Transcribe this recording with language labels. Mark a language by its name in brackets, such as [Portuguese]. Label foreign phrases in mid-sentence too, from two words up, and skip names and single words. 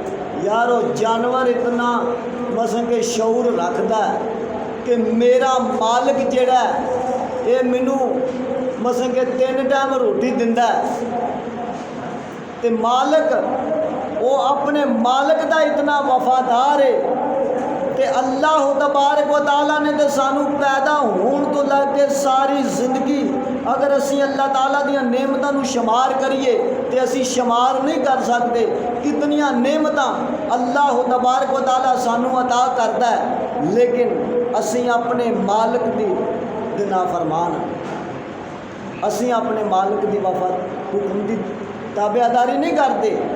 [Urdu] یار وہ جانور اتنا مثلا کہ شعور رکھتا ہے کہ [Punjabi] میرا مالک جڑا ہے یہ مینوں مثلا کہ 3 ٹائم روٹی دیندا ہے، تے مالک وہ اپنے مالک دا اتنا وفادار ہے تے [Arabic] اللہ تبارک و تعالیٰ [Punjabi] نے تے سانو پیدا ہون تو لگ کے ساری زندگی اگر اسی اللہ تعالیٰ دیا نعمتاں نو شمار کریے تے اسی شمار نہیں کر سکتے، کتنیاں نعمتاں [Arabic] اللہ تبارک و تعالیٰ [Punjabi] سانو عطا کرتا ہے، لیکن اسی اپنے مالک دی نافرمان ہیں، اسی اپنے مالک دی حکم دی تابعداری نہیں کرتے۔